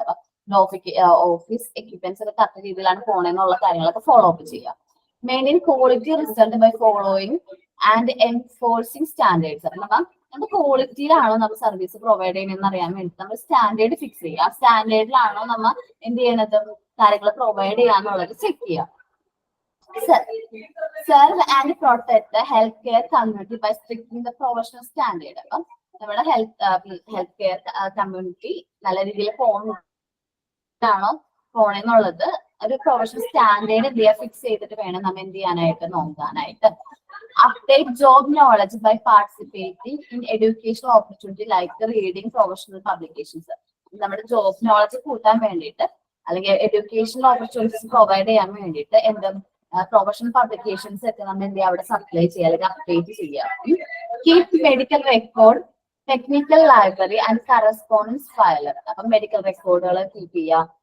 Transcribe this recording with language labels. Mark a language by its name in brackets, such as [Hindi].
[Malayalam] അപ്പൊ office equipments ഒക്കെ correct രീതിയിലാണ് പോണെന്നുള്ള കാര്യങ്ങളൊക്കെ ഫോളോ അപ്പ് ചെയ്യുക. [English] Maintain quality result by following and enforcing standards. [Malayalam] അപ്പൊ നമ്മുടെ ക്വാളിറ്റിയിലാണോ നമ്മൾ സർവീസ് പ്രൊവൈഡ് ചെയ്യുന്നതെന്ന് അറിയാൻ വേണ്ടി നമ്മൾ സ്റ്റാൻഡേർഡ് ഫിക്സ് ചെയ്യുക. ആ സ്റ്റാൻഡേർഡിലാണോ നമ്മൾ എന്ത് ചെയ്യണത്, കാര്യങ്ങൾ പ്രൊവൈഡ് ചെയ്യാന്നുള്ളത് ചെക്ക് ചെയ്യുക. [English] Serve and protect the healthcare community by stricting the professional standard. [Malayalam] അപ്പം നമ്മുടെ ഹെൽത്ത് കെയർ കമ്മ്യൂണിറ്റി നല്ല രീതിയിൽ പോകണോ പോണെന്നുള്ളത് ഒരു പ്രൊഫഷണൽ സ്റ്റാൻഡേർഡ് എന്ത് ചെയ്യാൻ ഫിക്സ് ചെയ്തിട്ട് വേണം നമ്മൾ എന്ത് ചെയ്യാനായിട്ട് നോക്കാനായിട്ട്. [English] Update job knowledge by participating in educational opportunity like the reading professional publications. [Malayalam] നമ്മുടെ ജോബ് നോളജ് കൂട്ടാൻ വേണ്ടിയിട്ട് അല്ലെങ്കിൽ എഡ്യൂക്കേഷണൽ ഓപ്പർച്യൂണിറ്റീസ് പ്രൊവൈഡ് ചെയ്യാൻ വേണ്ടിയിട്ട് എന്ത് പ്രൊഫഷണൽ പബ്ലിക്കേഷൻസ് ഒക്കെ നമ്മൾ എന്ത് ചെയ്യുക, അവിടെ സപ്ലൈ ചെയ്യുക അല്ലെങ്കിൽ അപ്ഡേറ്റ് ചെയ്യുക. [English] Keep medical record technical library and correspondence filer. [Malayalam] അപ്പം മെഡിക്കൽ റെക്കോർഡുകൾ കീപ്പ് ചെയ്യുക,